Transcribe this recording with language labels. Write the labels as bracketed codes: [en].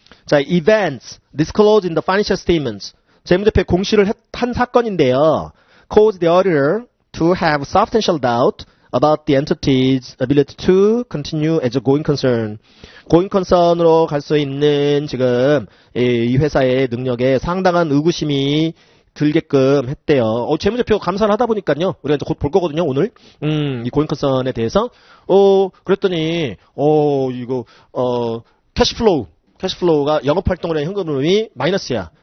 [en] 자, events disclosed in the financial statements. [ko] 재무제표에 공시를 한 사건인데요. [en] Cause the auditor to have substantial doubt about the entity's ability to continue as a going concern. [ko] going concern으로 갈 수 있는 지금 이 회사의 능력에 상당한 의구심이 들게끔 했대요. 재무제표 감사를 하다 보니까요. 우리가 이제 곧 볼 거거든요, 오늘. 이 going concern에 대해서. 그랬더니, 이거, 캐시플로우가 영업활동이나 현금 흐름이 마이너스야.